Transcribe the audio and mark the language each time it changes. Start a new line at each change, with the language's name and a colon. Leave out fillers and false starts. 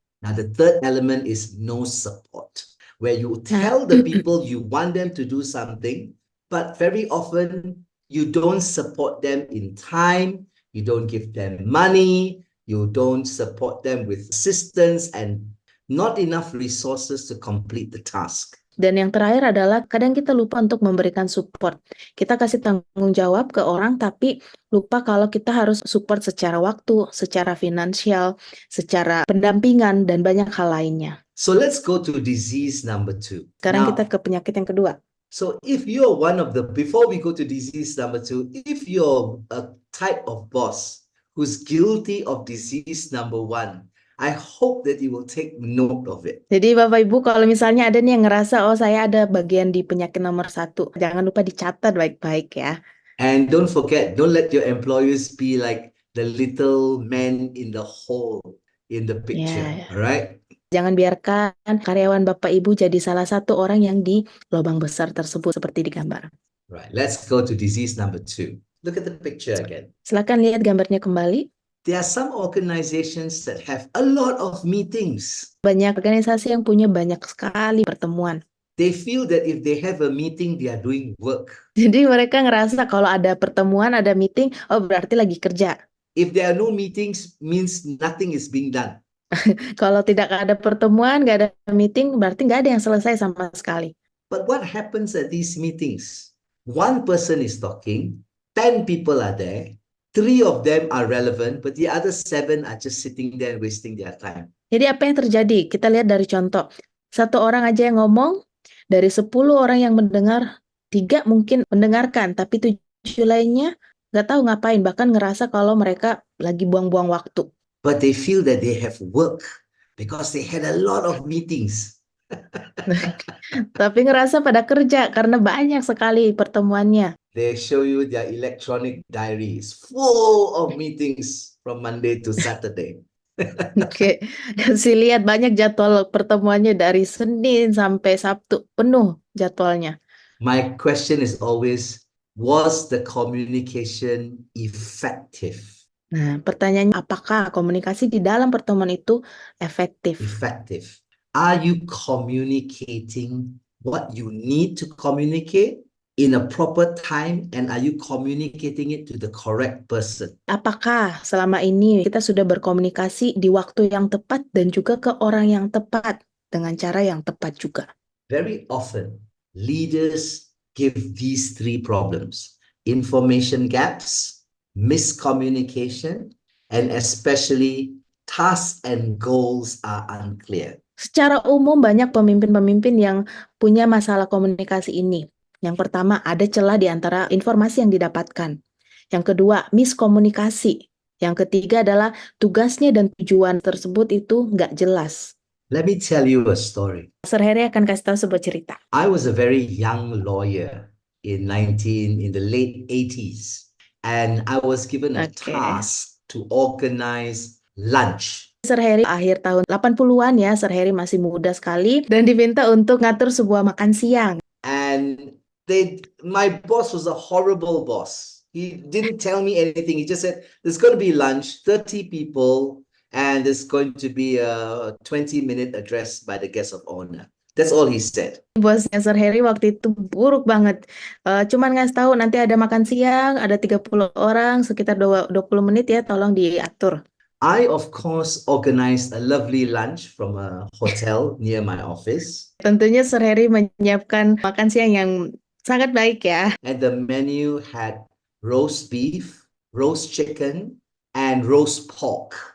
English: Now, the third element is no support, where you tell the people you want them to do something, but very often you don't support them in time, you don't give them money, you don't support them with assistance and not enough resources to complete the task.
Indonesian: Dan yang terakhir adalah kadang kita lupa untuk memberikan support. Kita kasih tanggung jawab ke orang, tapi lupa kalau kita harus support secara waktu, secara finansial, secara pendampingan, dan banyak hal lainnya.
English: So let's go to disease number 2.
Indonesian: Sekarang
English: Now,
Indonesian: kita ke penyakit yang kedua.
English: so if you're one of the, before we go to disease number 2, if you're a type of boss who's guilty of disease number 1, I hope that you will take note of it.
Indonesian: Jadi Bapak Ibu kalau misalnya ada nih yang ngerasa, oh saya ada bagian di penyakit nomor 1, jangan lupa dicatat baik-baik ya.
English: And don't forget, don't let your employers be like the little man in the hole in the picture, Yeah. all right?
Indonesian: Jangan biarkan karyawan Bapak Ibu jadi salah satu orang yang di lubang besar tersebut seperti di gambar.
English: Right, let's go to disease number 2. Look at the picture again.
Indonesian: Silakan lihat gambarnya kembali.
English: There are some organizations that have a lot of meetings.
Indonesian: Banyak organisasi yang punya banyak sekali pertemuan.
English: They feel that if they have a meeting, they are doing work.
Indonesian: Jadi mereka ngerasa kalau ada pertemuan, ada meeting, oh berarti lagi kerja.
English: If there are no meetings, means nothing is being done.
Indonesian: Kalau tidak ada pertemuan, nggak ada meeting, berarti nggak ada yang selesai sama sekali.
English: But what happens at these meetings? One person is talking, 10 people are there, 3 of them are relevant, but the other 7 are just sitting there and wasting their time.
Indonesian: Jadi apa yang terjadi? Kita lihat dari contoh. 1 orang aja yang ngomong, dari 10 orang yang mendengar, 3 mungkin mendengarkan, tapi 7 lainnya nggak tahu ngapain, bahkan ngerasa kalau mereka lagi buang-buang waktu.
English: But they feel that they have work because they had a lot of meetings.
Indonesian: Tapi ngerasa pada kerja karena banyak sekali pertemuannya.
English: They show you their electronic diaries full of meetings from Monday to Saturday.
Indonesian: Oke, kasih lihat banyak jadwal pertemuannya dari Senin sampai Sabtu, penuh jadwalnya.
English: My question is always, was the communication effective?
Indonesian: Nah, pertanyaannya apakah komunikasi di dalam pertemuan itu efektif?
English: Effective. Are you communicating what you need to communicate in a proper time, and are you communicating it to the correct person?
Indonesian: Apakah selama ini kita sudah berkomunikasi di waktu yang tepat dan juga ke orang yang tepat dengan cara yang tepat juga?
English: Very often, leaders give these 3 problems: information gaps, miscommunication, and especially tasks and goals are unclear.
Indonesian: Secara umum banyak pemimpin-pemimpin yang punya masalah komunikasi ini. Yang pertama, ada celah di antara informasi yang didapatkan. Yang kedua, miskomunikasi. Yang ketiga adalah tugasnya dan tujuan tersebut itu nggak jelas.
English: Let me tell you a story.
Indonesian: Sir Harry akan kasih tahu sebuah cerita.
English: I was a very young lawyer in the late 80s, and I was given a task to organize lunch.
Indonesian: Sir Harry akhir tahun 80-an ya, Sir Harry masih muda sekali dan diminta untuk ngatur sebuah makan siang.
English: And my boss was a horrible boss. He didn't tell me anything. He just said, there's going to be lunch, 30 people, and there's going to be a 20-minute address by the guest of honor. That's all he said.
Indonesian: Bosnya Sir Harry waktu itu buruk banget. Cuman ngasih tahu nanti ada makan siang, ada 30 orang, sekitar 20 menit ya, tolong diatur.
English: I, of course, organized a lovely lunch from a hotel near my office.
Indonesian: Tentunya Sir Harry menyiapkan makan siang yang sangat baik ya.
English: And the menu had roast beef, roast chicken, and roast pork.